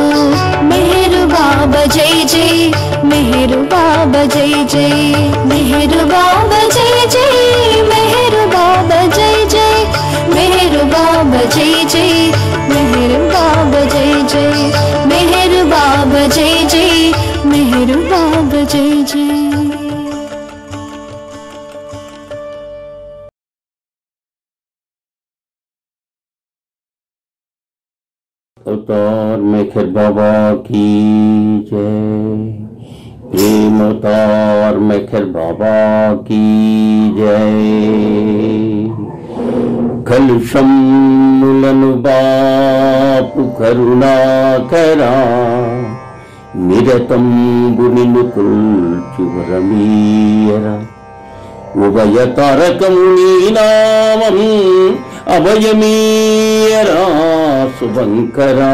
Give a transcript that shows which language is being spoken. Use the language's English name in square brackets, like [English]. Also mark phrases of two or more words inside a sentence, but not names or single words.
[Telugu] మెహరు బాబా జై జై, మెహరు బాబా జై జై, మెహరు బాబా జై జై, మెహరు బాబా జై జై, మెహరు బాబా జై జై, మెహరు బాబా జై జై, మెహరు బాబా జై జై, మెహరు బాబా జై జై. [Hindi] अवतार मेहर बाबा की जय, प्रेम अवतार मेहर बाबा की जय. [Telugu] कलुषमुలను బాపు కరుణాకరా, నిరతం గునిలు కొల్చువరమీయరా. ఉభయ తారకము నీ నామం అభయమీయరా శుభంకరా.